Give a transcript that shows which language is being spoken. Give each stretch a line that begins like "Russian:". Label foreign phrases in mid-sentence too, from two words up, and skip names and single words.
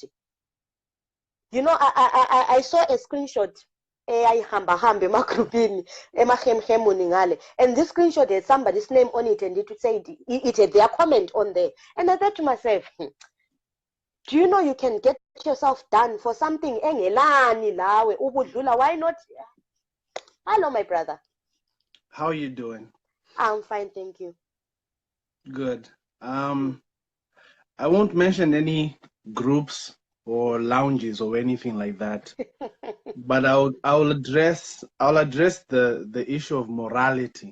English: You know, I saw a screenshot. And this screenshot had somebody's name on it, and it would say it had their comment on there. And I thought to myself, do you know you can get yourself done for something
North Ndebele: engelani lawe ubudlula?
English: Why not? Hello, my brother. How are you doing? I'm fine, thank you. Good. I won't mention any groups or lounges or anything like that. But I'll address the issue of morality.